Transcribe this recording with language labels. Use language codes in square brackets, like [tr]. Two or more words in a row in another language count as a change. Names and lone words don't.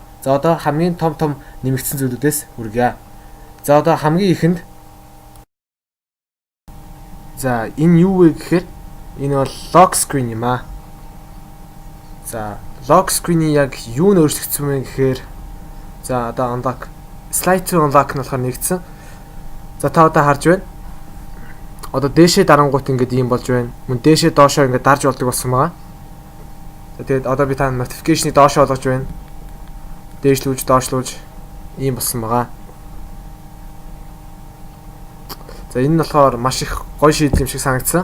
[mn] За, одоо хамгийн том нэмэгдсэн зүйлүүдээс хүргье. За, одоо хамгийн ихэнд за, энэ юу вэ гэхээр энэ бол [en] lock screen [mn] юм аа. За, [en] lock screen- [mn] ийн яг юу нь өөрчлөгдсөн вэ гэхээр за одоо [en] unlock slide to unlock [mn] нь болохоор нэгдсэн. За та одоо харж байна. Одоо дээшээ дарангуут ингээд ийм болж байна. Мөн дээшээ доошоо ингээд дарж болдог болсон байгаа. За тэгээд одоо би та notification-ыг доошоо болгож байна. Дээшлүүлж доошлуулж ийм болсон байгаа. За энэ нь болохоор маш их гоё шийдэл юм шиг санагдсан.